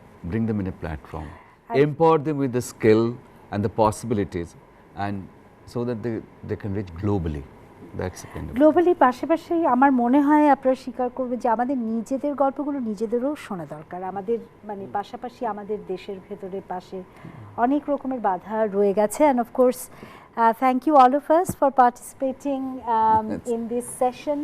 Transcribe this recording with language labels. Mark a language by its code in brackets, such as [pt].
[en] bring them in a platform, empower them with the skill and the possibilities, and so that they can reach globally. That's the kind of [bn] globally পাশাপাশি আমার মনে হয় আপনারা স্বীকার করবেন যে আমাদের নিজেদের গল্পগুলো নিজেদেরও শোনা দরকার। আমাদের মানে পাশাপাশি আমাদের দেশের ভেতরে পাশে অনেক রকমের বাধা রয়ে গেছে। [en] And of course thank you all of us for participating in this session.